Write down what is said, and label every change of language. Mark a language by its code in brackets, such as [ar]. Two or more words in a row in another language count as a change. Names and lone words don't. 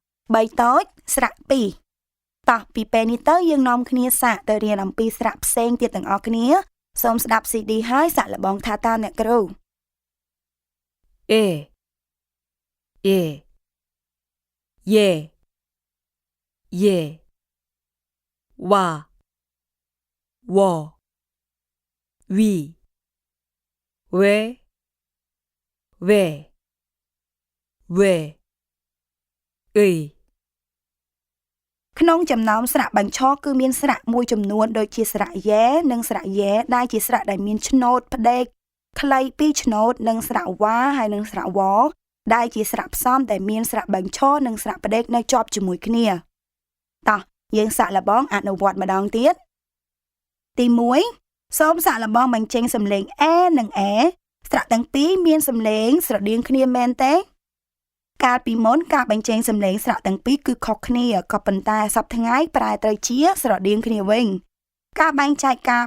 [km] 3 តូចស្រៈ 2 តោះពីពេលនេះទៅយើងនាំគ្នាសាកទៅរៀនអំពីស្រៈផ្សេងទៀតទាំងអស់គ្នាសូមស្ដាប់ CD ហើយសាកល្បងថាតាមអ្នកគ្រូ [ko] 에, 예, 예, 예, 와, 워, 위, 왜, 의 [km] ក្នុងចំណោមស្រៈបញ្ឈរគឺមានស្រៈមួយចំនួនដូចជាស្រៈយ៉ែនិងស្រៈយ៉ែដែលជាស្រៈដែលមានឆ្នូតផ្ដេកខ្លី2ឆ្នូ តនិងស្រៈវ៉ាហើយនិងស្រៈវដែលជាស្រៈផ្សំដែលមានស្រៈបញ្ឈរនិងស្រៈផ្ដេកនៅជាប់ជាមួយគ្នាតោះយើងសាកល្បងអនុវត្តម្ដងទៀតទី1សូមសាកល្បងបញ្ចេញសំឡេងអេនិងអេស្រៈទាំងពីរមានសំឡេងស្រដៀងគ្នាមែនទេកាលពីមុនការបញ្ចេញសំឡេងស្រៈទាំងពីរគឺខុសគ្នាក៏ប៉ុន្តែសប្តាហ៍ថ្ងៃប្រែទៅជាស្រដៀងគ្នាវិញការបែងចែកការ